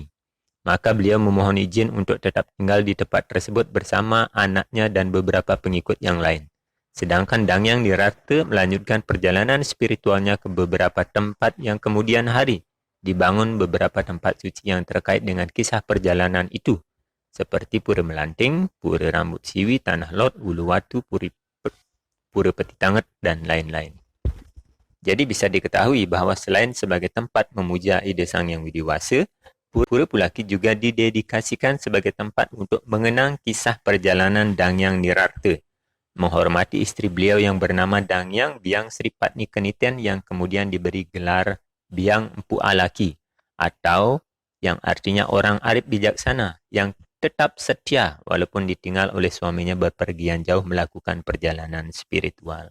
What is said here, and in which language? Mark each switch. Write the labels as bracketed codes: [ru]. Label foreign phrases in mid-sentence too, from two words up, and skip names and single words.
[id] Maka beliau memohon izin untuk tetap tinggal di tempat tersebut bersama anaknya dan beberapa pengikut yang lain. Sedangkan Dangyang Nirarta melanjutkan perjalanan spiritualnya ke beberapa tempat yang kemudian hari dibangun beberapa tempat suci yang terkait dengan kisah perjalanan itu, seperti Pura Melanting, Pura Rambut Siwi, Tanah Lot, Uluwatu, Pura Peti Tanget, dan lain-lain. Jadi bisa diketahui bahwa selain sebagai tempat memuja Ida Sang Yang Widiwasa, Pura Pulaki juga didedikasikan sebagai tempat untuk mengenang kisah perjalanan Dangyang Nirarta, menghormati istri beliau yang bernama Dangyang Biang Sri Padni Keniten yang kemudian diberi gelar Biang Empu Alaki, atau yang artinya orang arif bijaksana yang tetap setia walaupun ditinggal oleh suaminya berpergian jauh melakukan perjalanan spiritual.